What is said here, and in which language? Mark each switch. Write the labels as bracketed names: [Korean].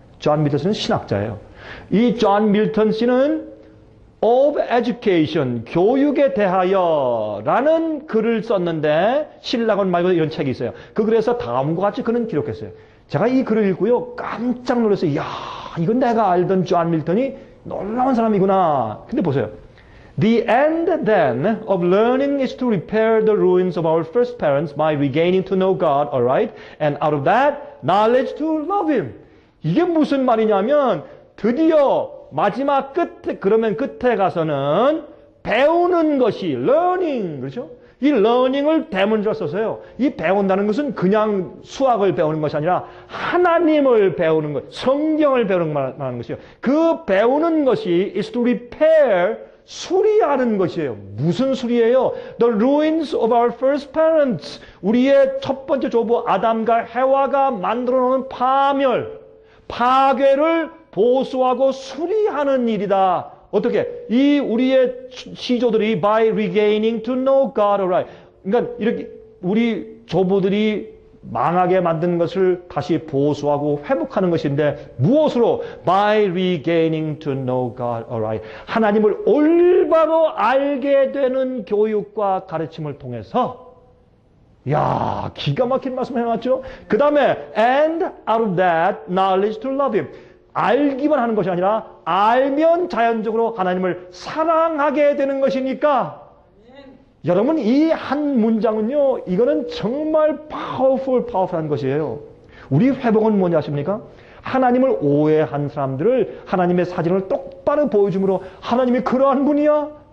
[Korean] 존 밀턴 씨는 신학자예요. 이 존 밀턴 씨는 of Education, 교육에 대하여 라는 글을 썼는데, 신라권 말고 이런 책이 있어요. 그 글에서 다음과 같이 그는 기록했어요. 제가 이 글을 읽고요, 깜짝 놀랐어요. 이야, 이건 내가 알던 존 밀턴이 놀라운 사람이구나. 근데 보세요. [English] The end then of learning is to repair the ruins of our first parents by regaining to know God, alright? And out of that, knowledge to love Him. [Korean] 이게 무슨 말이냐면, 드디어 마지막 끝에 가서는 배우는 것이, learning, 그렇죠? 이 learning을 대문자로 써서요. 이 배운다는 것은 그냥 수학을 배우는 것이 아니라 하나님을 배우는 것, 성경을 배우는 걸 말하는 것이요. 그 배우는 것이 [English] is to repair, [Korean] 수리하는 것이에요. 무슨 수리예요? [English] The ruins of our first parents. [Korean] 우리의 첫 번째 조부 아담과 해와가 만들어 놓은 파멸, 파괴를 보수하고 수리하는 일이다. 어떻게? 이 우리의 시조들이 [English] by regaining to know God, alright. [Korean] 그러니까 이렇게 우리 조부들이 망하게 만든 것을 다시 보수하고 회복하는 것인데 무엇으로? [English] By regaining to know God, alright. [Korean] 하나님을 올바로 알게 되는 교육과 가르침을 통해서. 야, 기가 막힌 말씀 해놨죠? 그 다음에 [English] and out of that knowledge to love Him. [Korean] 알기만 하는 것이 아니라 알면 자연적으로 하나님을 사랑하게 되는 것이니까. 여러분, 이 한 문장은요, 이거는 정말 파워풀한 것이에요. 우리 회복은 뭐냐 하십니까? 하나님을 오해한 사람들을 하나님의 사진을 똑바로 보여줌으로 하나님이 그러한 분이야?